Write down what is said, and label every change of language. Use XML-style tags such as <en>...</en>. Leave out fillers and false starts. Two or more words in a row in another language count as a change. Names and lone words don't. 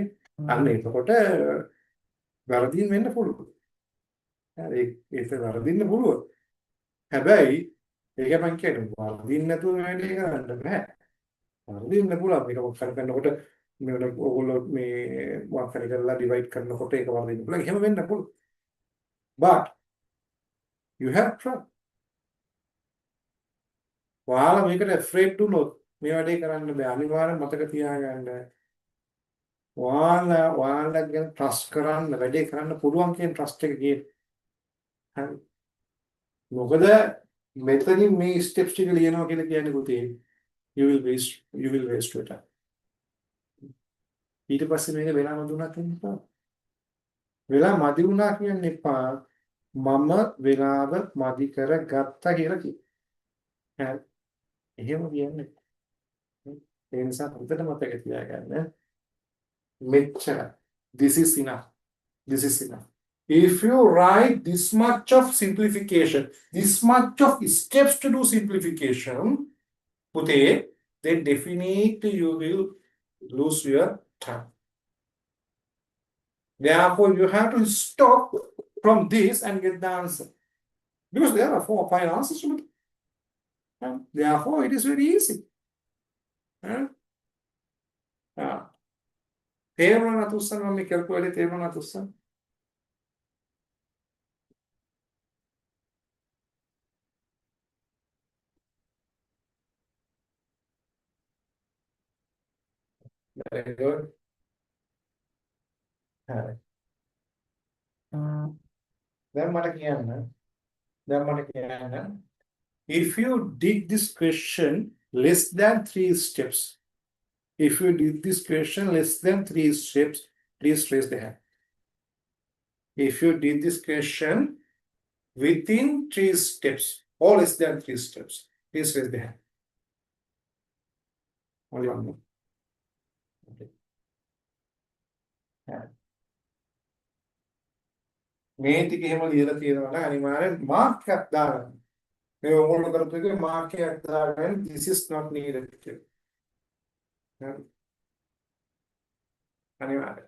<si>අන්න එතකොට වැරදින් වෙන්න පුළුවන්. හරි ඒක වැරදින්න පුළුවන්. හැබැයි ඒක මං කියන්නේ වරදින්න නැතුව වැඩේ කරන්න බෑ. වරදින්න පුළුවන්. මේක මොකක් කරනකොට මේ ඔයගොල්ලෝ මේ මොකක් හරි කරලා ඩිවයිඩ් කරනකොට ඒක වරදින්න පුළුවන්. එහෙම වෙන්න පුළුවන්.</si> <en>But you have tried.</en> <si>ඔයාලා මේකට afraid වුණොත් මේ වැඩේ කරන්න බෑ. අනිවාර්යෙන් මතක තියාගන්න. ඔයාලා ගැන trust කරන්න වැඩේ කරන්න පුළුවන් කියන trust එක ගියේ. හරි. මොකද මෙතනින් මේ steps ටික ලියනවා කියලා කියන්නේ පුතේ</si> <en>you will waste your time.</en> <si>ඊට පස්සේ මේක වෙලා මදුණා කියන්න එපා. වෙලා මදි වුණා කියන්න එපා. මම වෙලාව මදි කරගත්තා කියලා කියන්න. හරි. එහෙම කියන්නේ. ඒ නිසා හොඳට මතක තියාගන්න. මෙච්චර.</si> <en>This is enough. This is enough. If you write this much of simplification, this much of steps to do simplification, Puthe, then definitely you will lose your time. Therefore, you have to stop from this and get the answer. Because there are 4 or 5 answers to it. And therefore, it is very easy.</en> <si>තේරුණා නැතුස්සන් මම කල්කුලේ තේරුණා නැතුස්සන්</si> <en>very good.</en> <si>හරි. දැන් මට කියන්න</si> <en>if you did this question less than 3 steps, if you did this question less than 3 steps, please raise the hand. If you did this question within 3 steps or less than 3 steps, please raise the hand. Only one more. Okay.</en> <si>මේ ටික එහෙම ලියලා තියෙනවා නම් අනිවාර්යෙන් මාර්ක් එකක් දාගන්න. මේ ඕගොල්ලෝ කරපු එකේ මාර්ක් එකක් දාගන්න</si> <en>this is not needed</en> <si>කියලා. හරි. අනිවාර්යෙන්.</si>